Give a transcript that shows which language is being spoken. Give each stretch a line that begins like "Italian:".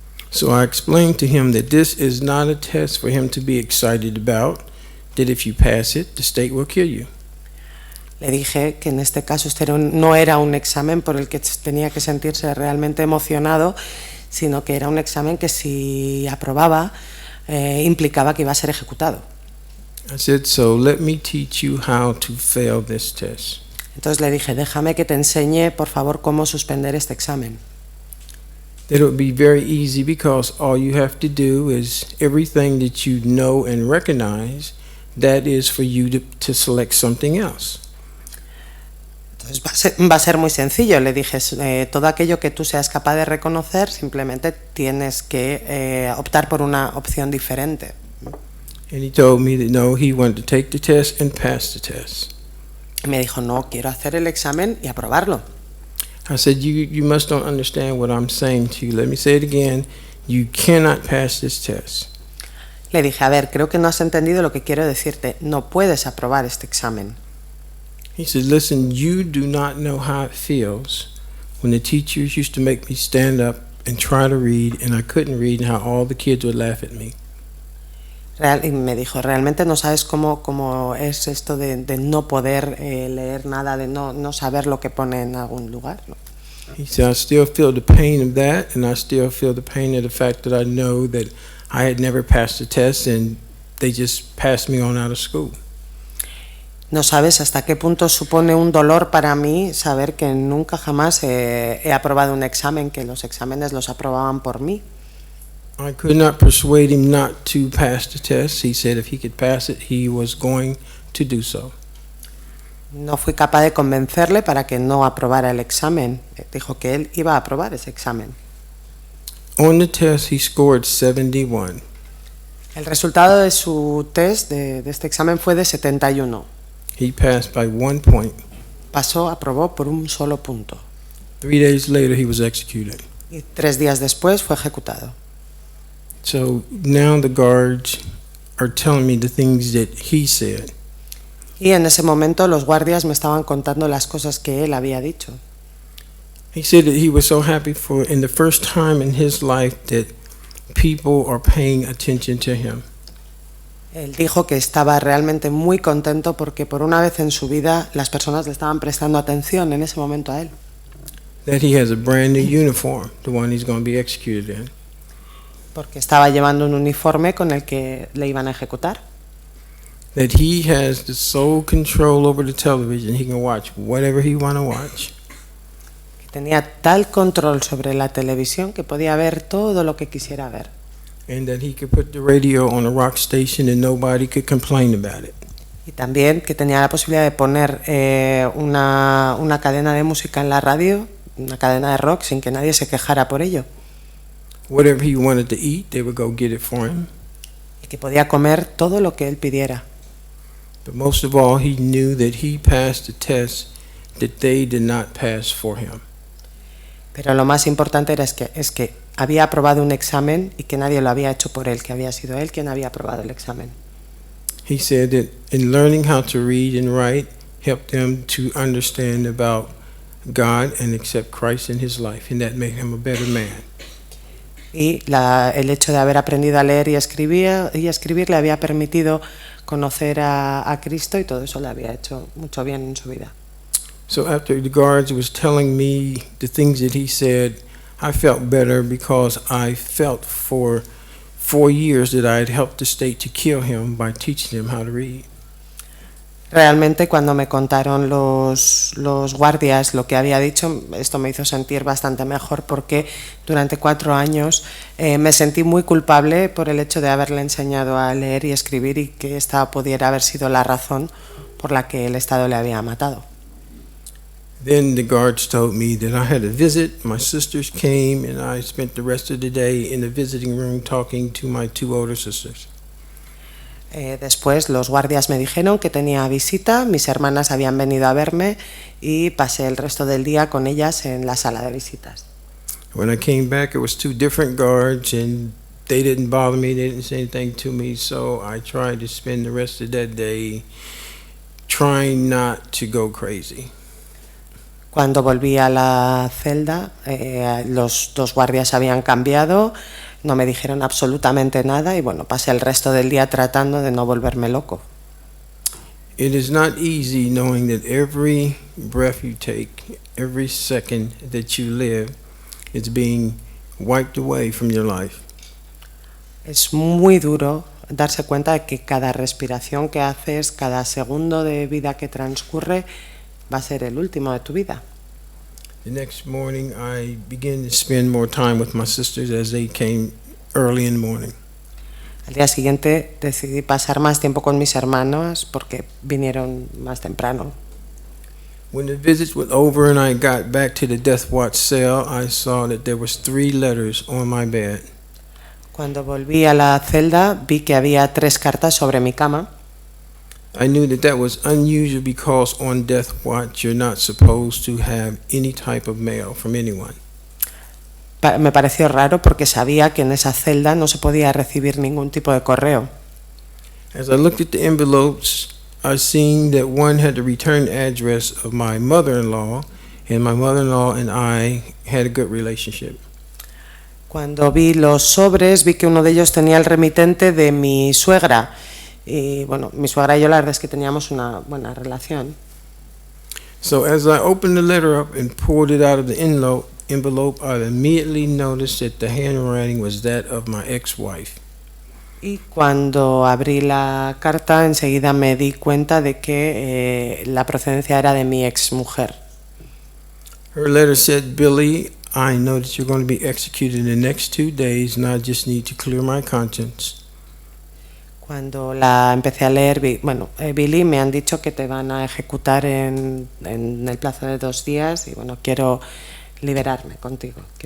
English: So I explained to him that this is not a test for him to be excited about, that if you pass it, the state will kill you.
Spanish: Le dije que en este caso no era un examen por el que tenía que sentirse realmente emocionado, sino que era un examen que si aprobaba implicaba que iba a ser ejecutado.
English: I said, so let me teach you how to fail this test.
Spanish: Entonces le dije, déjame que te enseñe, por favor, cómo suspender este examen.
English: That would be very easy because all you have to do is everything that you know and recognize, that is for you to select something else.
Spanish: Entonces va a ser muy sencillo, le dije, todo aquello que tú seas capaz de reconocer, simplemente tienes que optar por una opción diferente.
English: And he told me that no, he wanted to take the test and pass the test.
Spanish: Y me dijo, no, quiero hacer el examen y aprobarlo.
English: I said, you must don't understand what I'm saying to you. Let me say it again. You cannot pass this test.
Spanish: Le dije, a ver, creo que no has entendido lo que quiero decirte. No puedes aprobar este examen.
English: He said, listen, you do not know how it feels when the teachers used to make me stand up and try to read, and I couldn't read, and how all the kids would laugh at me.
Spanish: Y me dijo, realmente no sabes cómo es esto de no poder leer nada, de no saber lo que pone en algún lugar, ¿no?
English: He said, I still feel the pain of that, and I still feel the pain of the fact that I know that I had never passed the test, and they just passed me on out of school.
Spanish: No sabes hasta qué punto supone un dolor para mí saber que nunca jamás he aprobado un examen, que los exámenes los aprobaban por mí.
English: I could not persuade him not to pass the test. He said if he could pass it, he was going to do so.
Spanish: No fui capaz de convencerle para que no aprobara el examen. Dijo que él iba a aprobar ese examen.
English: On the test, he scored 71.
Spanish: El resultado de su test, de este examen, fue de 71.
English: He passed by 1 point.
Spanish: Aprobó por un solo punto.
English: 3 days later, he was executed.
Spanish: Y 3 días después fue ejecutado.
English: So now the guards are telling me the things that he said.
Spanish: Y en ese momento los guardias me estaban contando las cosas que él había dicho.
English: He said that he was so happy for in the first time in his life that people are paying attention to him.
Spanish: Él dijo que estaba realmente muy contento porque por una vez en su vida las personas le estaban prestando atención en ese momento a él.
English: That he has a brand new uniform, the one he's going to be executed in.
Spanish: Porque estaba llevando un uniforme con el que le iban a ejecutar.
English: That he has the sole control over the television. He can watch whatever he want to watch.
Spanish: Que tenía tal control sobre la televisión que podía ver todo lo que quisiera ver.
English: And that he could put the radio on a rock station and nobody could complain about it.
Spanish: Y también que tenía la posibilidad de poner una cadena de música en la radio, una cadena de rock, sin que nadie se quejara por ello.
English: Whatever he wanted to eat, they would go get it for him.
Spanish: Y que podía comer todo lo que él pidiera.
English: But most of all, he knew that he passed the test that they did not pass for him.
Spanish: Pero lo más importante es que había aprobado un examen y que nadie lo había hecho por él, que había sido él quien había aprobado el examen.
English: He said that in learning how to read and write helped them to understand about God and accept Christ in his life, and that made him a better man.
Spanish: Y el hecho de haber aprendido a leer y escribir le había permitido conocer a Cristo, y todo eso le había hecho mucho bien en su vida.
English: So after the guards was telling me the things that he said, I felt better because I felt for 4 years that I had helped the state to kill him by teaching him how to read.
Spanish: Realmente cuando me contaron los guardias lo que había dicho, esto me hizo sentir bastante mejor, porque durante 4 años me sentí muy culpable por el hecho de haberle enseñado a leer y escribir, y que esta pudiera haber sido la razón por la que el Estado le había matado.
English: Then the guards told me that I had a visit. My sisters came, and I spent the rest of the day in the visiting room talking to my 2 older sisters.
Spanish: Después los guardias me dijeron que tenía visita, mis hermanas habían venido a verme, y pasé el resto del día con ellas en la sala de visitas.
English: When I came back, it was 2 different guards, and they didn't bother me, they didn't say anything to me, so I tried to spend the rest of that day trying not to go crazy.
Spanish: Cuando volví a la celda, los 2 guardias habían cambiado, no me dijeron absolutamente nada, y bueno, pasé el resto del día tratando de no volverme loco.
English: It is not easy knowing that every breath you take, every second that you live, is being wiped away from your life.
Spanish: Es muy duro darse cuenta de que cada respiración que haces, cada segundo de vida que transcurre, va a ser el último de tu vida.
English: The next morning, I began to spend more time with my sisters as they came early in the morning.
Spanish: Al día siguiente decidí pasar más tiempo con mis hermanos porque vinieron más temprano.
English: When the visits were over and I got back to the death watch cell, I saw that there was 3 letters on my bed.
Spanish: Cuando volví a la celda, vi que había 3 cartas sobre mi cama.
English: I knew that was unusual because on death watch you're not supposed to have any type of mail from anyone.
Spanish: Me pareció raro porque sabía que en esa celda no se podía recibir ningún tipo de correo.
English: As I looked at the envelopes, I seen that one had the return address of my mother-in-law, and my mother-in-law and I had a good relationship.
Spanish: Cuando vi los sobres, vi que uno de ellos tenía el remitente de mi suegra. Y bueno, mi suegra y yo la verdad es que teníamos una buena relación.
English: So as I opened the letter up and pulled it out of the envelope, I immediately noticed that the handwriting was that of my ex-wife.
Spanish: Y cuando abrí la carta, enseguida me di cuenta de que la procedencia era de mi ex mujer.
English: Her letter said, "Billy, I know that you're going to be executed in the next 2 days, and I just need to clear my conscience."
Spanish: Cuando la empecé a leer, Billy, me han dicho que te van a ejecutar en el plazo de 2 días, y bueno, quiero liberarme contigo.